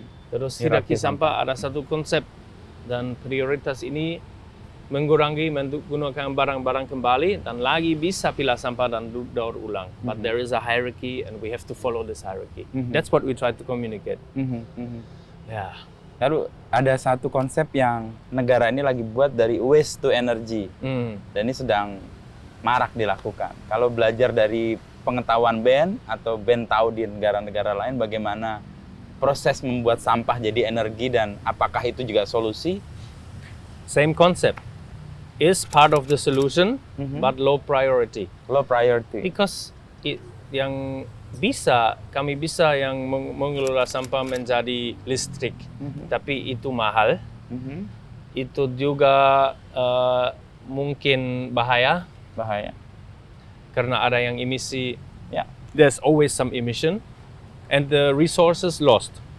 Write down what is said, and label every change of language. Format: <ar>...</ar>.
<id>Terus hierarki sampah ada satu konsep dan prioritas ini mengurangi menggunakan barang-barang kembali dan lagi bisa pilah sampah dan daur ulang.</id> <en>But there is a hierarchy and we have to follow this hierarchy. That's what we try to communicate.</en> <id>Ya. Lalu ada satu konsep yang negara ini lagi buat dari waste to energy. Dan ini sedang marak dilakukan. Kalau belajar dari pengetahuan Ben atau Ben tahu di negara-negara lain bagaimana proses membuat sampah jadi energi dan apakah itu juga solusi?</id> <en>Same concept. Is part of the solution, but low priority. Low priority.</en> <id>Because yang kami bisa yang mengelola sampah menjadi listrik, tapi itu mahal. Itu juga mungkin bahaya. Karena ada yang emisi.</id> <en>There's always some emission, and the resources lost.</en>